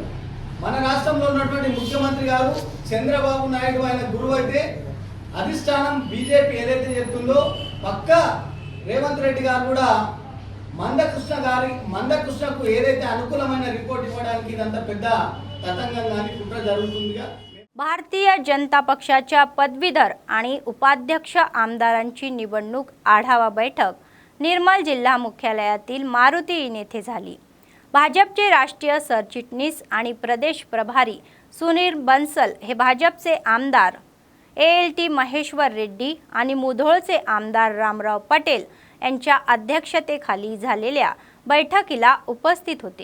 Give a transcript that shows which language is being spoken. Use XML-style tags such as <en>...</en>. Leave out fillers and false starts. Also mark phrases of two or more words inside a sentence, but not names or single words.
<te>మన రాష్ట్రంలో ఉన్నటువంటి ముఖ్యమంత్రి గారు చంద్రబాబు నాయుడు ఆయన గురువు అయితే అధిష్టానం బీజేపీ ఏదైతే చెప్తుందో పక్కా రేవంత్ రెడ్డి గారు కూడా మందకృష్ణకు ఏదైతే అనుకూలమైన రిపోర్ట్ ఇవ్వడానికి ఇదంతా పెద్ద తతంగం కానీ కుట్ర జరుగుతుందిగా.</te> <mr>भारतीय जनता पक्षाच्या पदवीधर आणि उपाध्यक्ष आमदारांची निवडणूक आढावा बैठक निर्मल जिल्हा मुख्यालयातील मारुती इन येथे झाली. भाजपचे राष्ट्रीय सरचिटणीस आणि प्रदेश प्रभारी सुनील बन्सल हे भाजपचे आमदार ALT महेश्वर रेड्डी आणि मुधोळचे आमदार रामराव पटेल यांच्या अध्यक्षतेखाली झालेल्या बैठकीला उपस्थित होते.</mr>